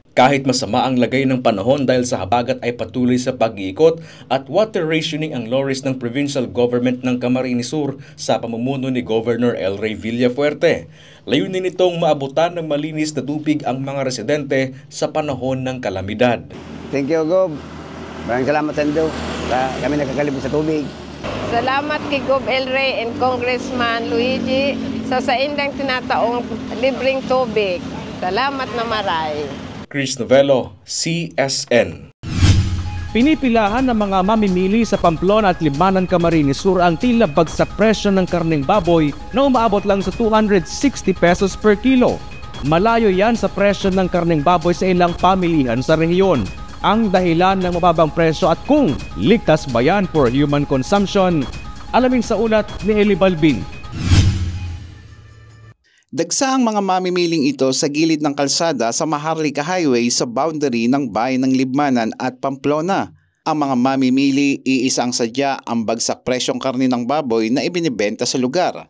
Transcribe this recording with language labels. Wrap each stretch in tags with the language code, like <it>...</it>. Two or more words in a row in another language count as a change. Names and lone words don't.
<tl>Kahit masama ang lagay ng panahon dahil sa habagat ay patuloy sa pag-iikot at</tl> <en>water rationing</en> <tl>ang lorries ng</tl> <en>provincial government</en> <tl>ng Camarines Sur sa pamumuno ni Governor El Rey Villafuerte. Layunin nitong maabutan ng malinis na tubig ang mga residente sa panahon ng kalamidad.</tl> <en>Thank you, Gob.</en> <tl>Maraming salamat sa inyo. Kami nakakalibot sa tubig. Salamat kay Gov. El Rey</tl> <en>and Congressman</en> <tl>Luigi sa indang tinataong libreng tubig.</tl> <bik>Salamat na maray.</bik> <tl>Chris Novello, CSN. Pinipilahan ng mga mamimili sa Pamplona at Libmanan, Camarines Sur ang tila bagsak presyo ng karneng baboy na umaabot lang sa 260 pesos</tl> <en>per kilo.</en> <tl>Malayo yan sa presyo ng karneng baboy sa ilang pamilihan sa rehiyon. Ang dahilan ng mababang presyo at kung ligtas ba yan</tl> <en>for human consumption?</en> <tl>Alamin sa ulat ni Eli Balbin. Dagsa ang mga mamimiling ito sa gilid ng kalsada sa Maharlika Highway sa boundary ng bayan ng Libmanan at Pamplona. Ang mga mamimili, iisa ang sadya ang bagsak presyong karne ng baboy na ibinibenta sa lugar.</tl>